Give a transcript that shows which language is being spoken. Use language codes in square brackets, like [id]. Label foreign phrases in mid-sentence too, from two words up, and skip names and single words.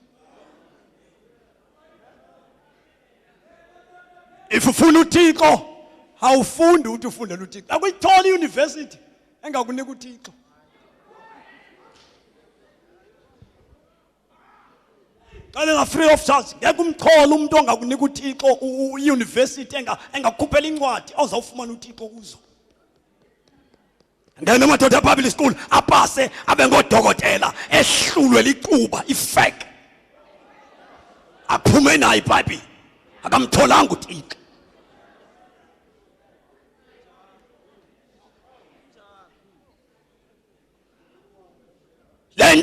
[xh] if ufuna uThixo awufundi uthi ufundela uThixo akuyithola iuniversity engakunika uThixo Kale [en] free of charge [xh] ngeke umxholo umuntu ongakunika uThixo iuniversity engakukhuphela incwadi awuzawufumana uThixo kuzo [zu] ngene amadoda ePublic School apase abe ngodokotela ehlulwe licuba ifake aphume nayo iBhayibheli akamtholanga uThixo lento